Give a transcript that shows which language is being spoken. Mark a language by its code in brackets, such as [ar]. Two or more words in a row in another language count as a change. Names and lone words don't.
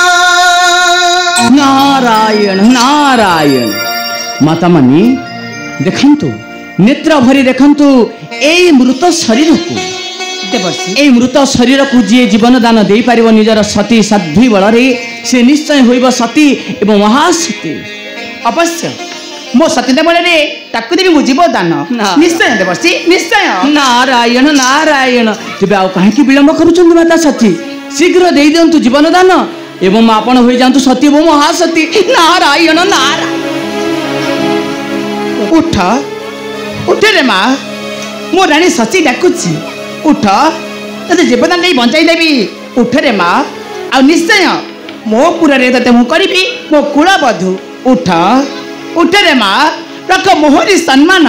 [or] ନାରାୟଣ ନାରାୟଣ। ମାତା ମାନେ ଦେଖନ୍ତୁ ନେତ୍ର ଭରି ଦେଖନ୍ତୁ ଏଇ ମୃତ ଶରୀରକୁ ଦେବର୍ଷି ଏଇ ମୃତ ଶରୀରକୁ ଜୀ ଜୀବନ ଦାନ ଦେଇ ପାରିବ ନିଜର ସତୀ ସାଧ୍ୱୀ ବଳରେ ସେ ନିଶ୍ଚୟ ହୋଇବ ସତୀ ଏବଂ ମହାସତୀ। ଅବଶ୍ୟ ମୋ ସତୀ ଦବଳରେ ତାକୁ ଦେବି ମୁଁ ଜୀବଦାନ ନିଶ୍ଚୟ ଦେବର୍ଷି ନିଶ୍ଚୟ। ନାରାୟଣ ନାରାୟଣ। ତେବେ ଆଉ କାହିଁକି ବିଳମ୍ବ କରୁଛନ୍ତି ମାତା ସତୀ ଶୀଘ୍ର ଦେଇ ଦିଅନ୍ତୁ ଜୀବନ ଦାନ ଏବଂ ଆପଣ ହୋଇ ଯାଆନ୍ତୁ ସତୀ ଏବଂ ମହାସତୀ। ନାରାୟଣ ନାରାୟଣ। ଉଠ ଉଠ ରେ ମା ମୋ ରାଣୀ ଶଚୀ ଡାକୁଛି ଉଠ ତତେ ଜୀବଦାନ ନାହିଁ ବଞ୍ଚାଇ ଦେବି। ଉଠ ରେ ମା ଆ ନିଶ୍ଚୟ ମୋ ପୁରରେ ତତେ ମୁଁ କରିବି ମୋ କୁଳ ବଧୂ। ଉଠ ଉଠ ରେ ମା ରଖ ମୋହରି ସମ୍ମାନ।